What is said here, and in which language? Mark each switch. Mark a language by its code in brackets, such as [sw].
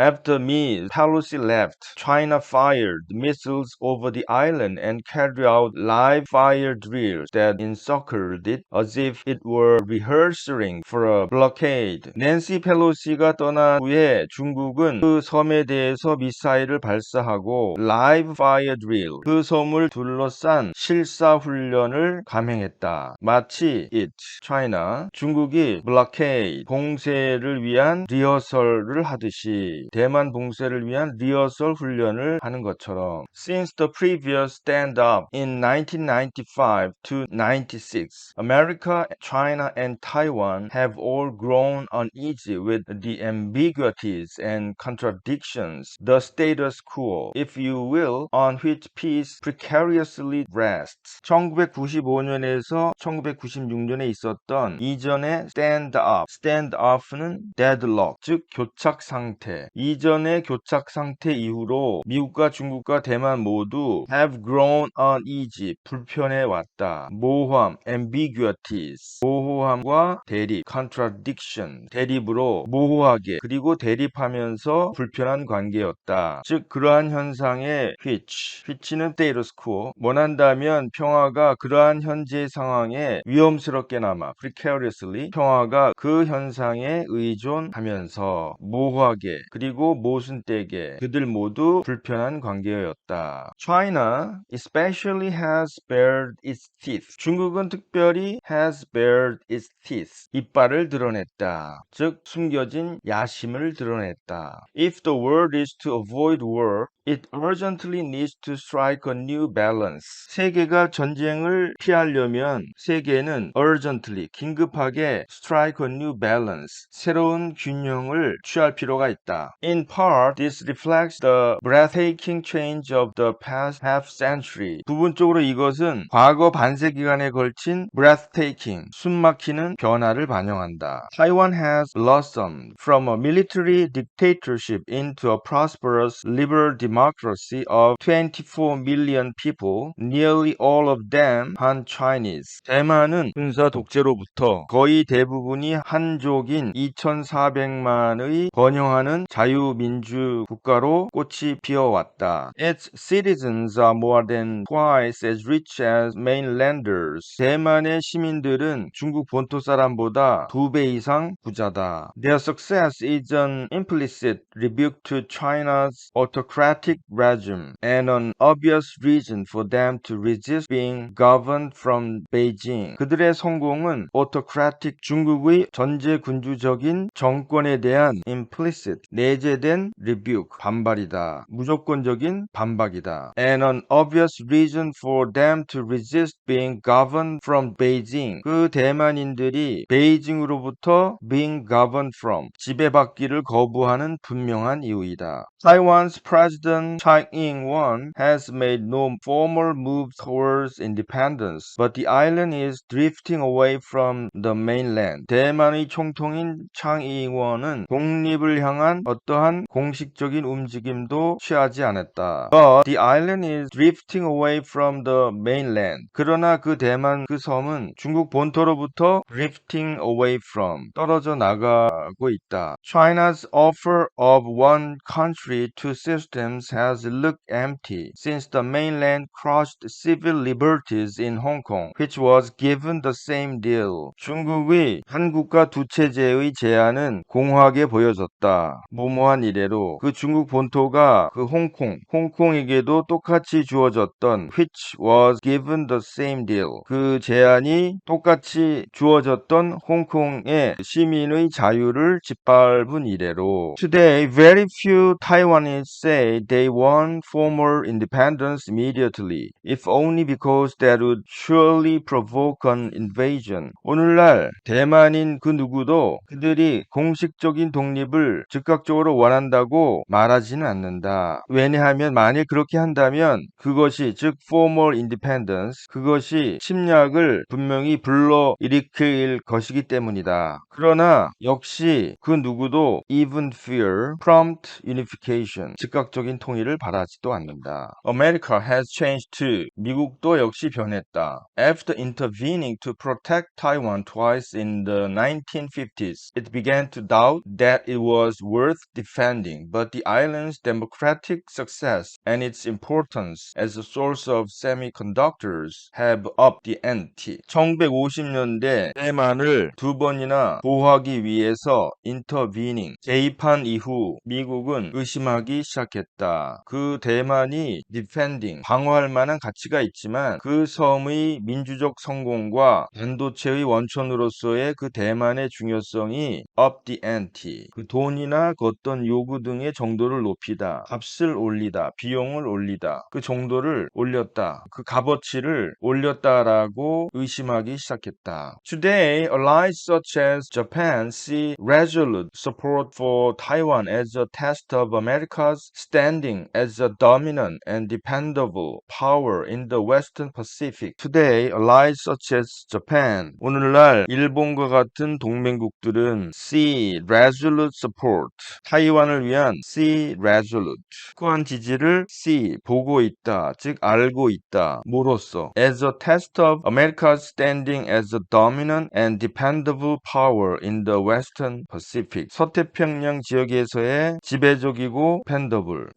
[en] After Ms. Pelosi left, China fired missiles over the island and carried out live fire drills that encircled it as if it were rehearsing for a blockade. [ko] 낸시 펠로시가 떠난 후에 중국은 그 섬에 대해서 미사일을 발사하고 [en] live fire drill, [ko] 그 섬을 둘러싼 실사훈련을 감행했다. 마치 [en] it, China, [ko] 중국이 blockade, 봉쇄를 위한 리허설을 하듯이 대만 봉쇄를 위한 리허설 훈련을 하는 것처럼. [en] Since the previous stand-up in 1995 to 96, America, China, and Taiwan have all grown uneasy with the ambiguities and contradictions, the status quo, if you will, on which peace precariously rests. [ko] 1995년에서 1996년에 있었던 이전의 stand-up는 deadlock, 즉 교착 상태. 이전의 교착 상태 이후로 미국과 중국과 대만 모두 [en] have grown uneasy, [ko] 불편해 왔다. 모호함, ambiguities, 모호함과 대립, contradiction, 대립으로 모호하게 그리고 대립하면서 불편한 관계였다. 즉 그러한 현상에 which 원치는 status quo, 원한다면 평화가 그러한 현재 상황에 위험스럽게나마 precariously 평화가 그 현상에 의존하면서 모호하게 그리고 모순되게 그들 모두 불편한 관계였다. [en] China especially has bared its teeth. [ko] 중국은 특별히 [en] has bared its teeth. [ko] 이빨을 드러냈다. 즉 숨겨진 야심을 드러냈다. [en] If the world is to avoid war, it urgently needs to strike a new balance. [ko] 세계가 전쟁을 피하려면 세계는 urgently, 긴급하게 [en] strike a new balance, [ko] 새로운 균형을 취할 필요가 있다. [en] In part, this reflects the breathtaking change of the past half century. [ko] 부분적으로 이것은 과거 반세 기간에 걸친 breathtaking, 숨막히는 변화를 반영한다. [en] Taiwan has blossomed from a military dictatorship into a prosperous liberal democracy of 24 million people, nearly all of them Han-Chinese. [ko] 대만은 군사 독재로부터 거의 대부분이 한족인 2,400만의 번영하는 자유민주 국가로 꽃이 피어왔다. [en] Its citizens are more than twice as rich as mainlanders. [ko] 대만의 시민들은 중국 본토 사람보다 2배 이상 부자다. [en] Their success is an implicit rebuke to China's autocratic regime and an obvious reason for them to resist being governed from Beijing. [ko] 그들의 성공은 autocratic 중국의 전제군주적인 정권에 대한 implicit 내재된 rebuke 반발이다. 무조건적인 반박이다. [en] And an obvious reason for them to resist being governed from Beijing. [ko] 그 대만인들이 베이징으로부터 [en] being governed from [ko] 지배받기를 거부하는 분명한 이유이다. [en] Taiwan's President Tsai Ing-wen has made no formal move towards independence, but the island is drifting away from the mainland. [ko] 대만의 총통인 차이 잉원은 독립을 향한 어떠한 공식적인 움직임도 취하지 않았다. [en] But the island is drifting away from the mainland. [ko] 그러나 그 대만 그 섬은 중국 본토로부터 [en] drifting away from [ko] 떨어져 나가고 있다. [en] China's offer of one country, two systems has looked empty since the mainland crushed civil liberties in Hong Kong, which was given the same deal. [ko] 중국의 한 국가 두 체제의 제안은 공허하게 보여졌다. 무모한 이래로 그 중국 본토가 그 홍콩에게도 똑같이 주어졌던 [en] which was given the same deal. [ko] 그 제안이 똑같이 주어졌던 홍콩의 시민의 자유를 짓밟은 이래로 [en] Today, very few Taiwanese say they want formal independence immediately, if only because that would surely provoke an invasion. [ko] 오늘날 대만인 그 누구도 그들이 공식적인 독립을 즉각적으로 원한다고 말하지는 않는다. 왜냐하면 만일 그렇게 한다면 그것이 즉 [en] formal independence [ko] 그것이 침략을 분명히 불러일으킬 것이기 때문이다. 그러나 역시 그 누구도 [en] even fear prompt unification [ko] 즉각적인 통일을 바라지도 않는다. [en] America has changed too. [ko] 미국도 역시 변했다. [en] After intervening to protect Taiwan twice in the 1950s, it began to doubt that it was worth defending, but the island's democratic success and its importance as a source of semiconductors have upped the ante. [ko] 1950년대 대만을 두 번이나 보호하기 위해서 intervening, 개입한 이후 미국은 의심하기 시작했다. 그 대만이 defending, 방어할 만한 가치가 있지만 그 섬의 민주적 성공과 반도체의 원천으로서의 그 대만의 중요성이 [en] up the ante, [ko] 그 돈이나 그 어떤 요구 등의 정도를 높이다, 값을 올리다, 비용을 올리다, 그 정도를 올렸다, 그 값어치를 올렸다라고 의심하기 시작했다. [en] Today, allies such as Japan see resolute support for Taiwan as a test of America's standing as a dominant and dependable power in the Western Pacific. Today, allies such as Japan, [ko] 오늘날 일본과 같은 동맹국들은 [en] see resolute support, [ko] 타이완을 위한 [en] see resolute, [ko] 확고한 지지를 [en] see, [ko] 보고 있다, 즉 알고 있다, 뭐로써 [en] as a test of America's standing as a dominant and dependable power in the Western Pacific. [ko] 서태평양 지역에서의 지배적이고 [en] dependable,